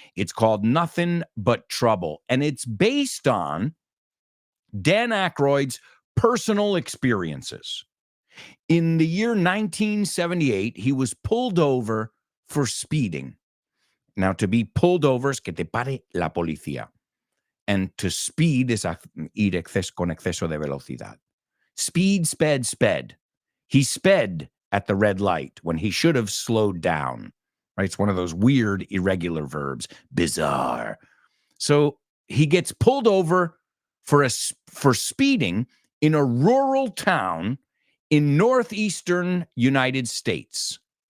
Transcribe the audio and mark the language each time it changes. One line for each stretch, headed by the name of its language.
English: It's called Nothing But Trouble. And it's based on Dan Aykroyd's personal experiences. In the year 1978, he was pulled over for speeding. Now, to be pulled over
Spanish: es que te pare la policía.
English: And to speed is
Spanish: ir con exceso de velocidad.
English: Speed, sped. He sped at the red light when he should have slowed down, right? It's one of those weird, irregular verbs, bizarre. So he gets pulled over for speeding in a rural town in northeastern United States.